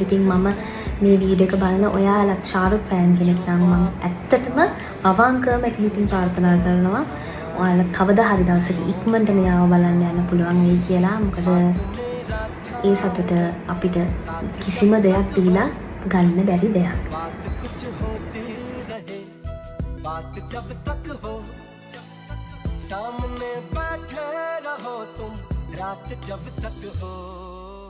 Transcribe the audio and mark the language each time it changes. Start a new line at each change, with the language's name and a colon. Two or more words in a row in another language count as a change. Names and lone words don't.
Sinhala: ඉතින් මම මේ වීඩියෝ එක බලන ඔයාලත් ශාරුක් ෆෑන් කෙනෙක් නම් මම ඇත්තටම අවංකවම එක හිතින් ප්‍රාර්ථනා කරනවා ඔයාලා කවදා හරි දවසක ඉක්මනට මෙයාව බලන්න යන්න පුළුවන් වෙයි කියලා. මොකද ඒ සතුට අපිට කිසිම දෙයක් දීලා ගන්න බැරි දෙයක්.
Hindi: बात जब तक हो सामने बैठे रहो तुम रात जब तक हो